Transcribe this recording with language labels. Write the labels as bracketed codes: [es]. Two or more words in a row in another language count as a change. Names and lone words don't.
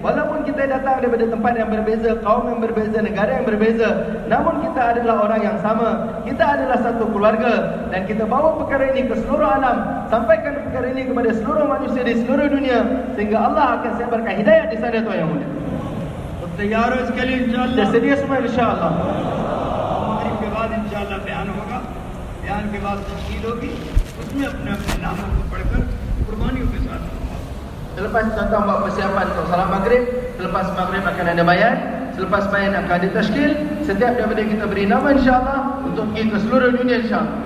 [ms] Walaupun kita datang daripada tempat yang berbeza, kaum yang berbeza, negara yang berbeza, namun kita adalah orang yang sama. Kita adalah satu keluarga dan kita bawa perkara ini ke seluruh alam. Sampaikan perkara ini kepada seluruh manusia di seluruh dunia sehingga Allah akan sebarkan hidayah di sana, tuan yang mulia. [ur] تیار ہو اس کے لیے ان شاء اللہ? [ms] Sedia semua insya-Allah. [ur] مغرب کے بعد ان شاء اللہ بیان ہوگا، بیان کے بعد تشکیل ہوگی، اس میں اپنے اپنے ناموں کو پڑھ کر قربانیوں کے ساتھ [ms] Selepas tuan-tuan buat persiapan untuk salat maghrib, selepas maghrib akan ada bayan, selepas bayan akan ada tashkil. Setiap daripada kita beri nama insya-Allah untuk pergi ke seluruh dunia insya-Allah.